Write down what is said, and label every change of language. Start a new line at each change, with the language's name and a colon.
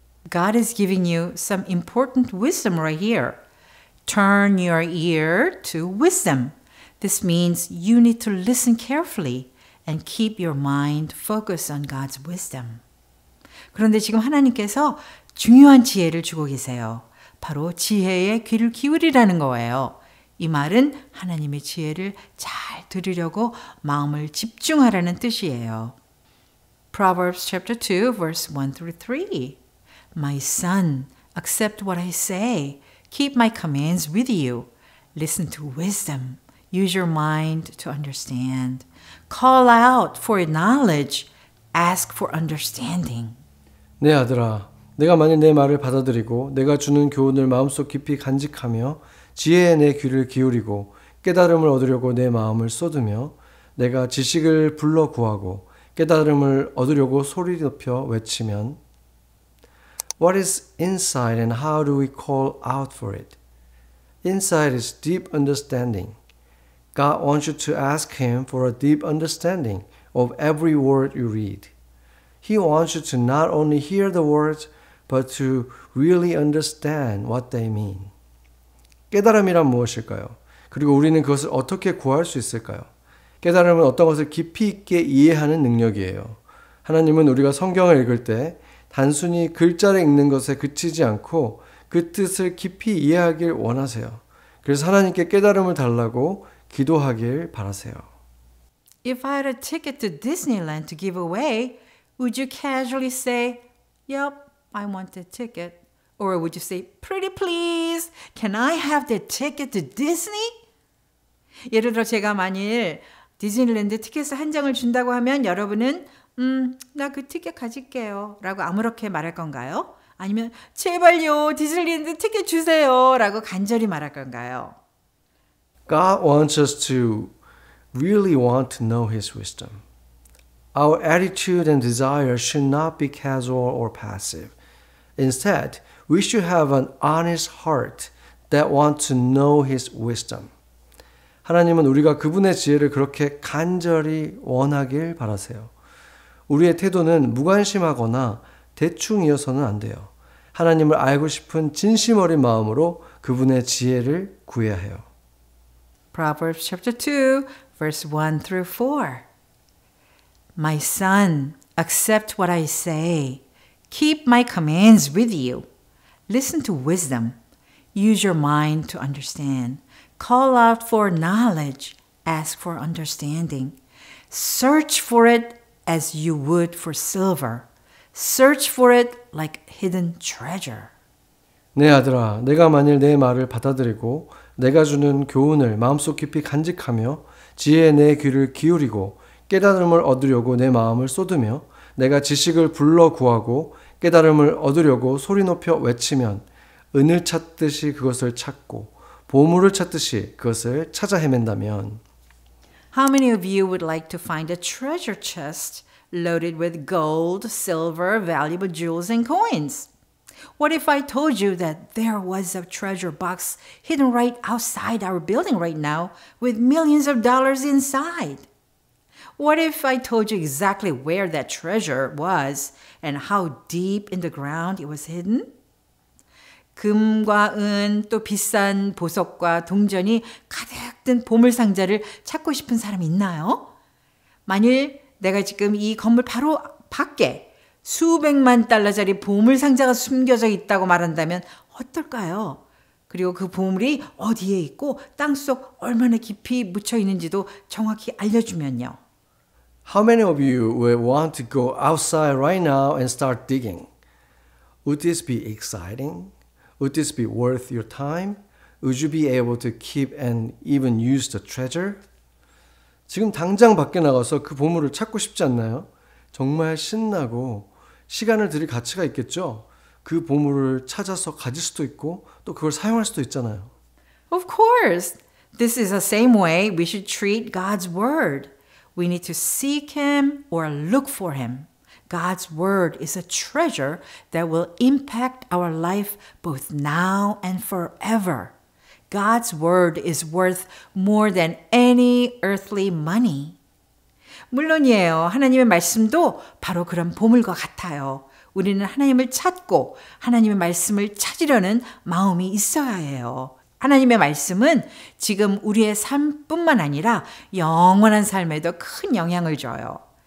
English: God is giving you some important wisdom right here. Turn your ear to wisdom. This means you need to listen carefully and keep your mind focused on God's wisdom.
Korean: 그런데 지금 하나님께서 중요한 지혜를 주고 계세요. 바로 지혜의 귀를 기울이라는 거예요. 이 말은 하나님의 지혜를 잘 들으려고 마음을 집중하라는 뜻이에요.
English: Proverbs chapter 2 verse 1 through 3. My son, accept what I say. Keep my commands with you. Listen to wisdom. Use your mind to understand. Call out for knowledge. Ask for understanding.
Korean: 내 아들아, 내가 만일 내 말을 받아들이고 내가 주는 교훈을 마음속 깊이 간직하며 지혜에 내 귀를 기울이고 깨달음을 얻으려고 내 마음을 쏟으며 내가 지식을 불러 구하고 깨달음을 얻으려고 소리 높여 외치면
English: What is insight and how do we call out for it? Insight is deep understanding. God wants you to ask Him for a deep understanding of every word you read. He wants you to not only hear the words, but to really understand what they mean.
Korean: 깨달음이란 무엇일까요? 그리고 우리는 그것을 어떻게 구할 수 있을까요? 깨달음은 어떤 것을 깊이 있게 이해하는 능력이에요. 하나님은 우리가 성경을 읽을 때 단순히 글자를 읽는 것에 그치지 않고 그 뜻을 깊이 이해하길 원하세요. 그래서 하나님께 깨달음을 달라고 기도하길 바라세요.
English: If I had a ticket to Disneyland to give away, would you casually say, Yep, I want the ticket? Or would you say, Pretty please, can I have the ticket to Disney?
Korean: 예를 들어 제가 만일 디즈니랜드 티켓을 한 장을 준다고 하면 여러분은 나 그 티켓 가질게요 라고 아무렇게 말할 건가요? 아니면 제발요 디즈니랜드 티켓 주세요 라고 간절히 말할 건가요?
English: God wants us to really want to know His wisdom. Our attitude and desire should not be casual or passive. Instead, we should have an honest heart that wants to know His wisdom.
Korean: 하나님은 우리가 그분의 지혜를 그렇게 간절히 원하길 바라세요. 우리의 태도는 무관심하거나 대충이어서는 안 돼요. 하나님을 알고 싶은 진심 어린 마음으로 그분의 지혜를 구해야 해요.
English: Proverbs chapter 2, verse 1 through 4. My son, accept what I say. Keep my commands with you. Listen to wisdom. Use your mind to understand. Call out for knowledge. Ask for understanding. Search for it as you would for silver. Search for it like hidden treasure.
Korean: 내 아들아, 내가 만일 내 말을 받아들이고 내가 주는 교훈을 마음속 깊이 간직하며 지혜에 내 귀를 기울이고 깨달음을 얻으려고 내 마음을 쏟으며 내가 지식을 불러 구하고 깨달음을 얻으려고 소리 높여 외치면 은을 찾듯이 그것을 찾고 보물을 찾듯이 그것을 찾아 헤맨다면
English: How many of you would like to find a treasure chest loaded with gold, silver, valuable jewels, and coins? What if I told you that there was a treasure box hidden right outside our building right now with millions of dollars inside? What if I told you exactly where that treasure was and how deep in the ground it was hidden?
Korean: 금과 은, 또 비싼 보석과 동전이 가득 든 보물상자를 찾고 싶은 사람이 있나요? 만일 내가 지금 이 건물 바로 밖에 수백만 달러짜리 보물상자가 숨겨져 있다고 말한다면 어떨까요? 그리고 그 보물이 어디에 있고 땅속 얼마나 깊이 묻혀 있는지도 정확히 알려주면요.
English: How many of you would want to go outside right now and start digging? Would this be exciting? Would this be worth your time? Would you be able to keep and even use the treasure?
Korean: 지금 당장 밖에 나가서 그 보물을 찾고 싶지 않나요? 정말 신나고 시간을 들일 가치가 있겠죠? 그 보물을 찾아서 가질 수도 있고 또 그걸 사용할 수도 있잖아요.
English: Of course. This is the same way we should treat God's word. We need to seek him or look for him. God's word is a treasure that will impact our life both now and forever. God's word is worth more than any earthly money.
Korean: 물론이에요. 하나님의 말씀도 바로 그런 보물과 같아요. 우리는 하나님을 찾고 하나님의 말씀을 찾으려는 마음이 있어야 해요. 하나님의 말씀은 지금 우리의 삶뿐만 아니라 영원한 삶에도 큰 영향을 줘요.